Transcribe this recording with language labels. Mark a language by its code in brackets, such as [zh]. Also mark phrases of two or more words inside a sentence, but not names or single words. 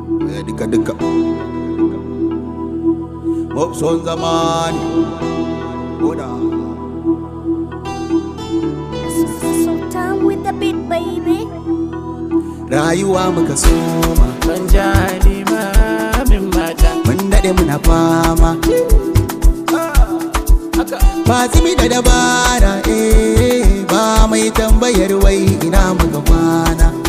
[ha] Eh, duka, duka. Mopson zamani. Oda. [en] So, so, so down with the beat, baby. [ha] Rayuwa muka soma. Ban ja limamin mata. Mun daɗe muna fama. Ba tsimi da dabara, eh, ba mai tambayar wai ina muka kwana.